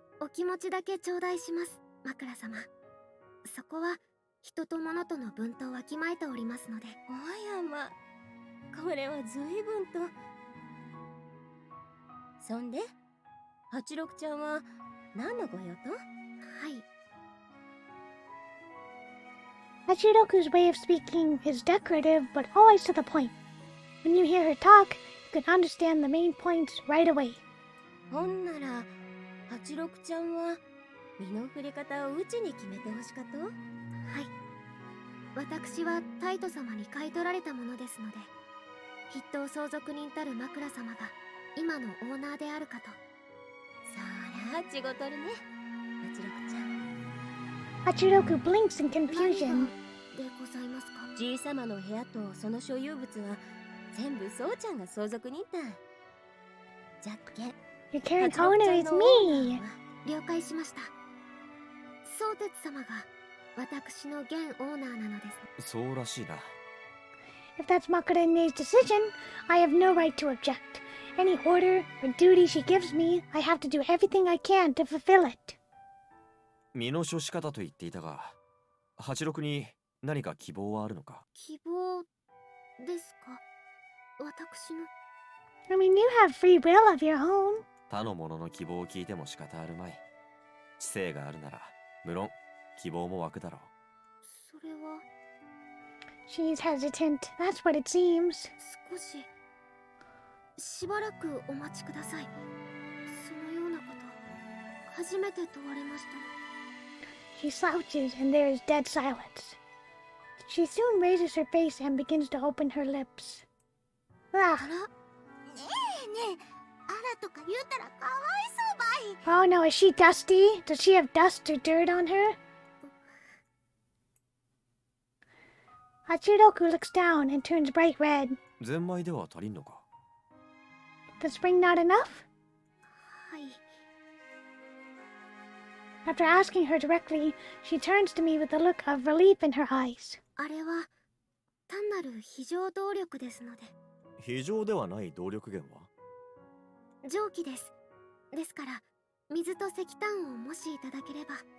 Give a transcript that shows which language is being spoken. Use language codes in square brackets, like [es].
[ja] お気持ちだけ頂戴します、枕様。そこは人と物との分とわきまえておりますので。わやま、これは随分と。そんで86ちゃんは何のご用と？はい。 [en] Hachiroku's way of speaking is decorative, but always to the point. When you hear her talk, you can understand the main points right away. [ja] ほんなら86ちゃんは身の振り方をうちに決めてほしかと？はい。私はタイト様に買い取られたものですので、筆頭相続人たる枕様が今のオーナーであるかと。そらちごとるね、八六ちゃん。 [en] Hachidoku blinks in confusion. [ja] でございますか。じいさまの部屋とその所有物は全部そうちゃんが相続人だ。じゃっけん [en] Your current owner is me. [ja] 了解しました。相鉄様が私の現オーナーなのです。そうらしいな。 [en] If that's Makura-ne's decision, I have no right to object. Any order or duty she gives me, I have to do everything I can to fulfill it. [ja] 身の処し方と言っていたが、86に何か希望はあるのか？希望ですか？私の。 [en] I mean, you have free will of your own. [ja] 他の者の希望を聞いても仕方あるまい。知性があるなら、無論希望も湧くだろう。それは。 [en] She's hesitant. That's what it seems. [ja] 少し。しばらくお待ちください。そのようなこと、初めて問われました。 [en] She slouches and there is dead silence. She soon raises her face and begins to open her lips. [ja] あ [en] Ah. [ja] ら？ねえねえ、あらとか言うたらかわいそうばい。 [en] Oh no, is she dusty? Does she have dust or dirt on her? Hachidoku looks down and turns bright red. [ja] ゼンマイでは足りんのか？ [en] The spring not enough? [ja] はい。 [en] After asking her directly, she turns to me with a look of relief in her eyes. [ja] あれは単なる非常動力ですので。非常ではない動力源は？蒸気です。ですから水と石炭をもしいただければ。